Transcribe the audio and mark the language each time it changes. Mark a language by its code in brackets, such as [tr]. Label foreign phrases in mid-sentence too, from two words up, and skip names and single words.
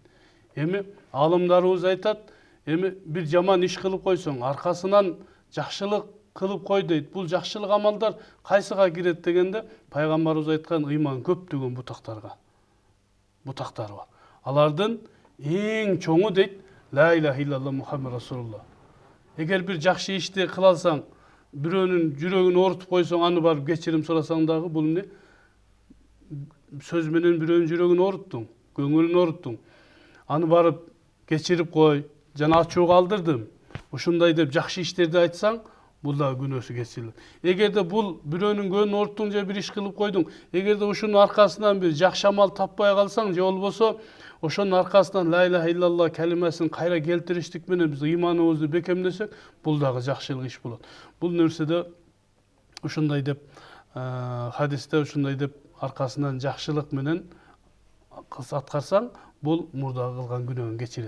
[ky] Эми алымдарыбыз айтат, эми бир жаман иш кылып койсоң, аркасынан жакшылык кылып кой дейт. Бул жакшылык амалдар кайсыга кирет дегенде, пайгамбарыбыз айткан ыйман көптөгөн бутактары бар. Алардын эң чоңу дейт, [ar] لا إله إلا الله محمد رسول الله. [ky] Эгер бир жакшы ишти кыласаң, бирөөнүн жүрөгүн оорутуп койсоң, аны барып кечирим сурасаң дагы, бул эмне? Сөз менен бирөөнүн жүрөгүн ооруттуң, көңүлүн ооруттуң. Аны барып кечирип кой, жана ачуу калтырдым, ушундай деп жакшы иштерди айтсаң, бул да күнөөсү кечирилет. Эгерде бул бирөөнүн көңүлүн ооруттуң же бир иш кылып койдуң, эгерде ушунун аркасынан бир жакшы амал таппай калсаң, же болбосо ошонун аркасынан [ar] لا إله إلا الله [ky] калимасин кайра келтириштик менен биз ыйманыбызды бекемдесек, бул дагы жакшылык иш болот. Бул нерседе ушундай деп хадисте ушундай деп аркасынан жакшылык менен аткарсаң, бул мурдагы кылган күнөөңүн кечирет.